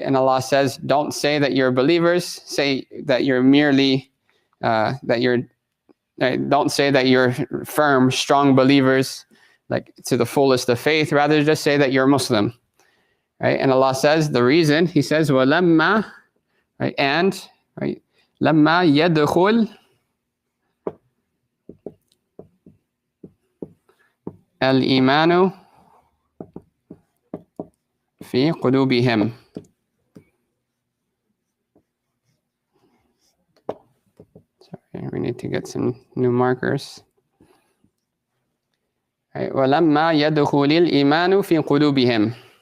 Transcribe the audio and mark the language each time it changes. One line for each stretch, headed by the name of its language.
English: And Allah says, don't say that you're believers, say that you're merely, don't say that you're firm, strong believers, like to the fullest of faith, rather just say that you're Muslim, right? And Allah says, the reason, He says,
Arabic: وَلَمَّا,
English: right? And, right?
Arabic: لما يدخل الإيمان في قلوبهم.
English: Sorry, we need to get some new markers. Right.
Arabic: ولما يدخل الإيمان في قلوبهم.